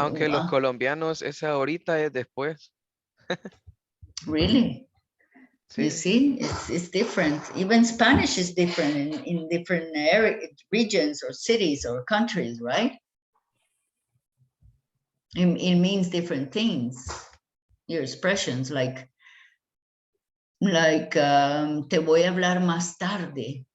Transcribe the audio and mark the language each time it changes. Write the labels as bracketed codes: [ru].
[es] aunque los colombianos, esa ahorita es después. [en] Really? [es] Sí. [en] You see, it's different. Even Spanish is different in different regions or cities or countries, right? It means different things. Your expressions like [es] te voy a hablar más tarde.